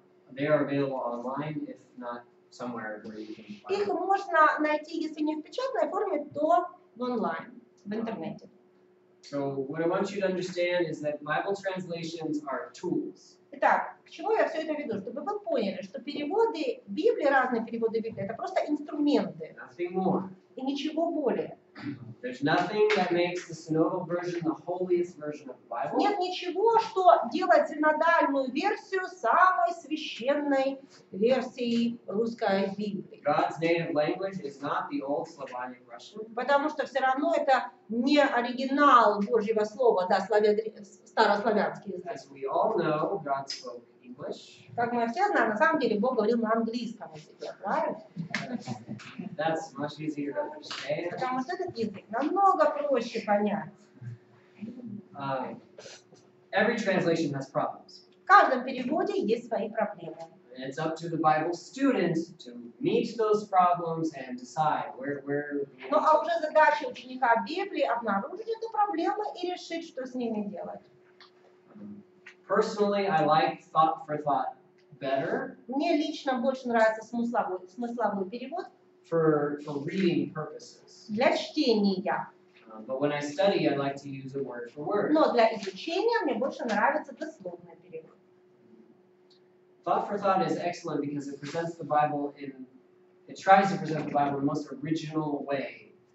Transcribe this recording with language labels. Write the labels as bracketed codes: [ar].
[en] They are available online, if not somewhere where you can find [ru] Их [en] them. [ru] можно найти, если не в печатной форме, то в онлайн, в интернете. [en] So what I want you to understand is that Bible translations are tools. [ru] Итак, к чему я все это веду? Чтобы вы поняли, что переводы Библии, разные переводы Библии, это просто инструменты [en] Nothing more. [ru] и ничего более. [en] There's nothing that makes the synodal version the holiest version of the Bible. [ru] Нет ничего, что делает синодальную версию самой священной версией русской Библии. [en] God's native language is not the old Slavonic Russian. [ru] Потому что все равно это не оригинал Божьего Слова, да, старославянский язык. [en] As we all know, God spoke English. [ru] Как мы все знаем, на самом деле Бог говорил на английском языке, правильно? [en] That's much easier to understand. [ru] Потому что этот язык намного проще понять. [en] Every translation has problems. [ru] В каждом переводе есть свои проблемы. [en] And it's up to the Bible student to meet those problems and decide where. [ru] Ну а уже задача ученика Библии обнаружить эту проблему и решить, что с ними делать. [en] Personally, I like thought for thought better [ru] Мне лично больше нравится смысловой перевод [en] for reading purposes. [ru] для чтения. [en] But when I study, I like to use a word for word. [ru] Но для изучения мне больше нравится дословный перевод. [en] Thought for thought is excellent because it presents the Bible it tries to present the Bible in the most original way